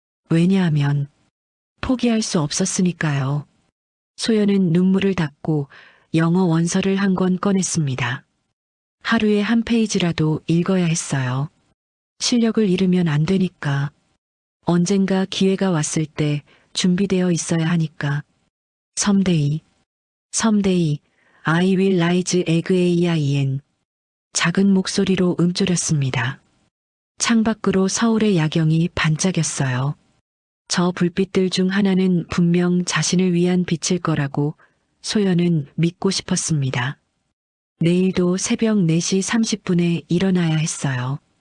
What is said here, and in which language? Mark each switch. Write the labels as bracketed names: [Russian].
[Korean] 왜냐하면 포기할 수 없었으니까요. 소연은 눈물을 닦고 영어 원서를 한 권 꺼냈습니다. 하루에 한 페이지라도 읽어야 했어요. 실력을 잃으면 안 되니까. 언젠가 기회가 왔을 때 준비되어 있어야 하니까. [English] Someday, someday, I will rise again. [Korean] 작은 목소리로 움조렸습니다. 창밖으로 서울의 야경이 반짝였어요. 저 불빛들 중 하나는 분명 자신을 위한 빛일 거라고 소연은 믿고 싶었습니다. 내일도 새벽 4시 30분에 일어나야 했어요.